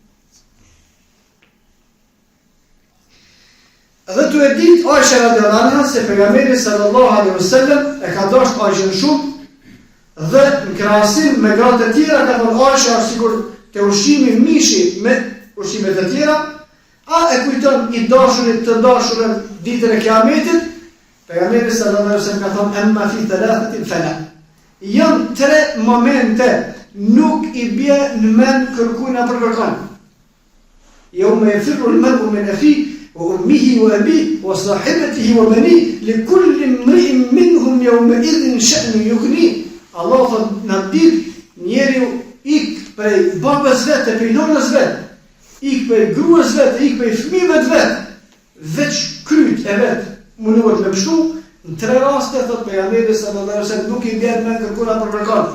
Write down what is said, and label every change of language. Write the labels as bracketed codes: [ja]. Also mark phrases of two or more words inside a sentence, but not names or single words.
[sq] Dhe tu e ditë Aisha [ar] رضي الله عنها [sq] se pejgamberi [ar] صلى الله عليه وسلم [sq] e ka dashur Aishën shumë dhe në krahasim me gratë të tjera ka thënë Aisha sikur te ushqimi mishi me ushqimet e tjera, a e kujton i dashurit të dashurën ditën e Kiametit? Pejgamberi [ar] صلى الله عليه وسلم [sq] ka thënë [ar] أما في ثلاثة فلا. [sq] Janë 3 momente nuk i bie në mend kërkujna për kërkon. [ar] يوم يفر المرء من أخيه وأمه وأبيه وصاحبته وبنيه لكل امرئ منهم يومئذ شأن يغنيه. [sq] Allah thot në ditë njeriu ik prej babës vetë, prej nonës vetë, ik prej gruas vetë, ik prej fëmijëve vetë, veç kryt e vetë munduhet me pështu. Në 3 raste thot pejgamberi [ar] صلى الله عليه وسلم [sq] nuk i bën me kërkuna për kërkon.